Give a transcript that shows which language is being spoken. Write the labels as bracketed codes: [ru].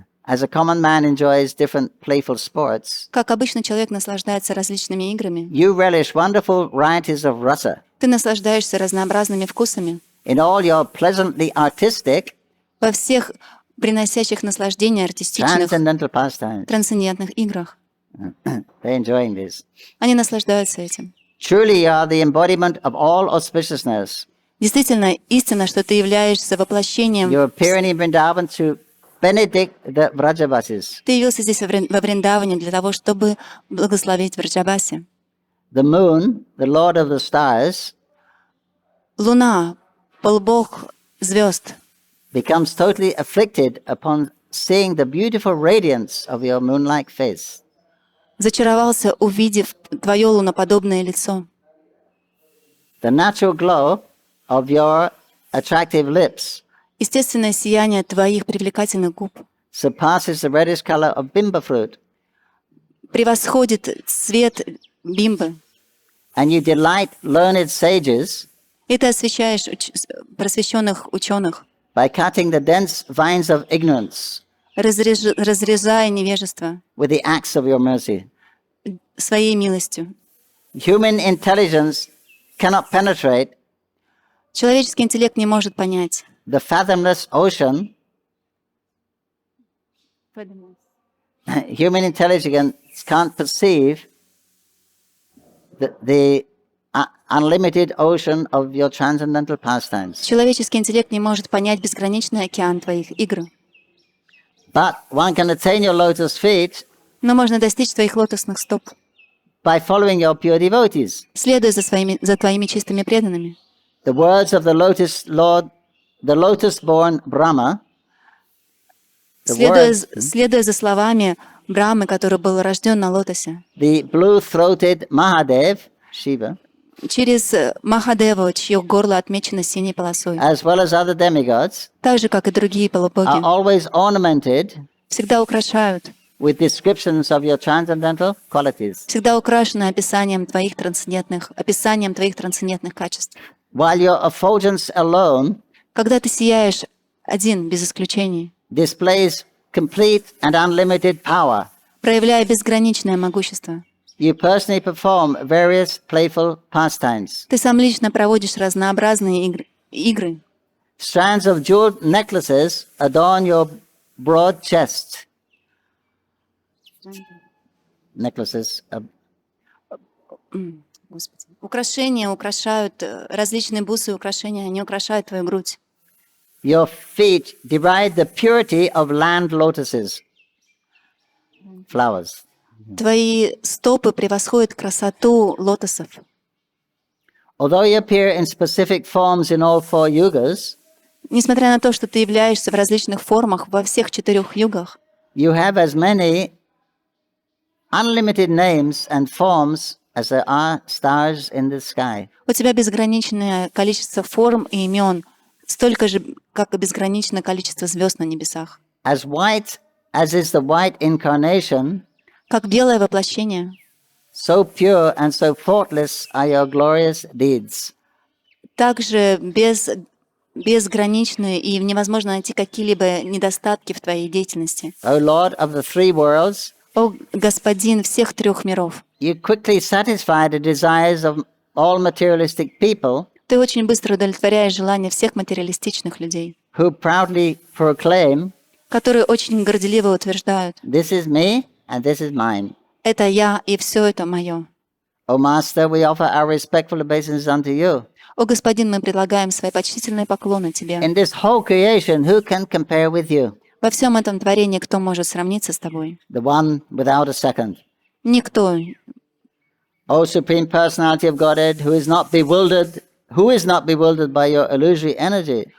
[en] as a common man enjoys different playful sports, [ru] Как обычно человек наслаждается различными играми, [en] you relish wonderful varieties of rasa [ru] ты наслаждаешься разнообразными вкусами [en] in all your pleasantly artistic, [ru] во всех приносящих наслаждение артистичных, [en] transcendental pastimes. [ru] трансцендентных играх. [en] They're enjoying this. [ru] Они наслаждаются этим. [en] Truly, you are the embodiment of all auspiciousness. [ru] Действительно, истина, что ты являешься воплощением. [en] You appear in Vrindavan to benedict the Vrajavasis. [ru] Ты явился здесь во Вриндаване для того, чтобы благословить Враджабаси. [en] The moon, the lord of the stars, [ru] Луна, полбог звезд, [en] becomes totally afflicted upon seeing the beautiful radiance of your moon-like face. [ru] зачаровался, увидев твое луноподобное лицо. [en] The natural glow of your attractive lips [ru] Естественное сияние твоих привлекательных губ [en] surpasses the reddish color of bimba fruit, [ru] превосходит цвет бимбы. [en] and you delight learned sages [ru] И ты освещаешь просвещенных ученых, [en] by cutting the dense vines of ignorance [ru] разрезая невежество [en] with the axe of your mercy. [ru] своей милостью. [en] Human intelligence cannot penetrate [ru] Человеческий интеллект не может понять [en] the fathomless ocean. Human intelligence can't perceive the unlimited ocean of your transcendental pastimes. [ru] Человеческий интеллект не может понять безграничный океан твоих игр. [en] But one can attain your lotus feet [ru] Но можно достичь твоих лотосных стоп, [en] by following your pure devotees. [ru] следуя за твоими чистыми преданными. [en] The words of the lotus lord, the lotus-born Brahma, [ru] Следуя за словами Брамы, который был рожден на лотосе, [en] the blue-throated Mahadev, Shiva, [ru] через Махадеву, чье горло отмечено синей полосой, [en] as well as other demigods, [ru] так же, как и другие [en] are [ru] полубоги, [en] always ornamented [ru] всегда украшают, [en] with descriptions of your transcendental qualities. [ru] всегда украшены описанием твоих трансцендентных качеств. [en] While your effulgence alone [ru] Когда ты сияешь один, без исключений, [en] displays complete and unlimited power, [ru] проявляя безграничное могущество, [en] you personally perform various playful pastimes. [ru] ты сам лично проводишь разнообразные игры. [en] Strands of jeweled necklaces adorn your broad chest. Necklaces. [ru] Господи. Украшения украшают, различные бусы и украшения, они украшают твою грудь. [en] Your feet deride the purity of land lotuses, flowers. [ru] Твои стопы превосходят красоту лотосов. [en] Although you appear in specific forms in all four yugas, [ru] Несмотря на то, что ты являешься в различных формах во всех 4 югах, [en] you have as many unlimited names and forms as there are stars in the sky. [ru] у тебя безграничное количество форм и имен, столько же, как и безграничное количество звезд на небесах. [en] As white as is the white incarnation, [ru] Как белое воплощение, [en] so pure and so faultless are your glorious deeds. [ru] также безграничные и невозможно найти какие-либо недостатки в твоей деятельности. [en] O Lord of the three worlds, [ru] О Господин всех 3 миров, [en] you quickly satisfy the desires of all materialistic people [ru] ты очень быстро удовлетворяешь желания всех материалистичных людей, [en] who proudly proclaim, [ru] которые очень горделиво утверждают: [en] "This is me and this is mine." [ru] «Это я, и все это мое». [en] O Master, we offer our respectful obeisances unto you. [ru] О Господин, мы предлагаем свои почтительные поклоны Тебе. [en] In this whole creation, who can compare with you? [ru] Во всем этом творении кто может сравниться с Тобой? [en] The one without a second. [ru] Никто. [en] O Supreme Personality of Godhead, who is not bewildered by your illusory energy.